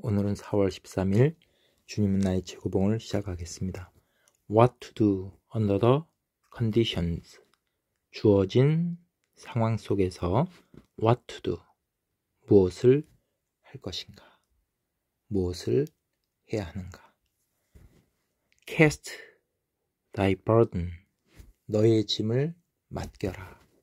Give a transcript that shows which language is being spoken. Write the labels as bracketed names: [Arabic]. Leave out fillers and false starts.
[Korean] 오늘은 4월 13일 주님은 나의 최고봉을 시작하겠습니다. [English] What to do under the conditions. [Korean] 주어진 상황 속에서 [English] what to do. [Korean] 무엇을 할 것인가? 무엇을 해야 하는가? [English] Cast thy burden. [Korean] 너의 짐을 맡겨라.